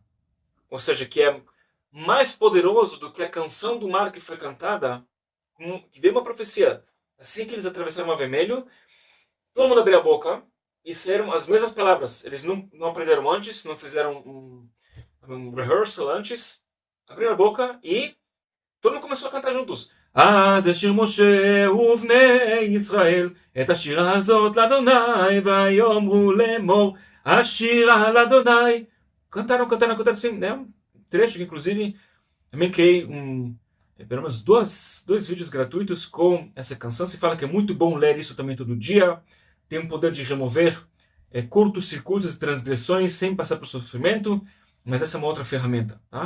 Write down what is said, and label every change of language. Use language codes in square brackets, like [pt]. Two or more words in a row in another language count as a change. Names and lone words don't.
[pt] Ou seja, que é mais poderoso do que a canção do mar que foi cantada, que veio uma profecia. Assim que eles atravessaram o Mar Vermelho, todo mundo abriu a boca e saíram as mesmas palavras. Eles não aprenderam antes, não fizeram um rehearsal antes. Abriram a boca e todo mundo começou a cantar juntos. [he] אז השיר משה ובני ישראל את השירה הזאת לאדוני ויאמרו לאמור השירה לאדוני. [pt] Cantaram assim, né? Um trecho que inclusive também criei pelo menos dois vídeos gratuitos com essa canção. Se fala que é muito bom ler isso também todo dia. Tem o poder de remover curtos circuitos e transgressões sem passar por sofrimento, mas essa é uma outra ferramenta, tá?